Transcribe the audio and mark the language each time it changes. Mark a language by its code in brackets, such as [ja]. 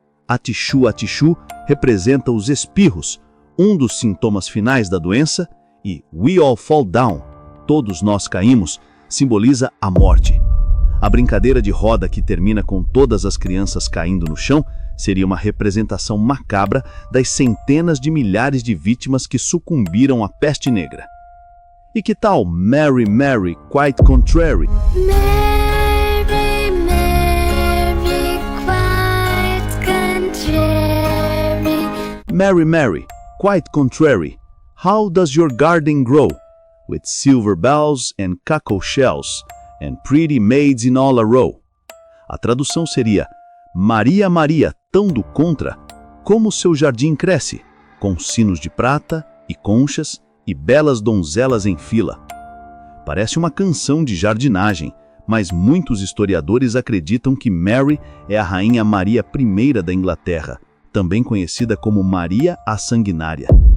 [pt] A tissue representa os espirros, um dos sintomas finais da doença, e [en] we all fall down, [pt] todos nós caímos, simboliza a morte. A brincadeira de roda que termina com todas as crianças caindo no chão seria uma representação macabra das centenas de milhares de vítimas que sucumbiram à peste negra. E que tal Mary, Mary, [en] quite contrary? Mary, Mary, quite contrary. Mary, Mary, quite contrary. How does your garden grow? With silver bells and cockle shells, and pretty maids in all a row. [pt] A tradução seria: Maria, Maria, tão do contra, como seu jardim cresce, com sinos de prata e conchas e belas donzelas em fila. Parece uma canção de jardinagem, mas muitos historiadores acreditam que Mary é a rainha Maria I da Inglaterra, também conhecida como Maria a Sanguinária.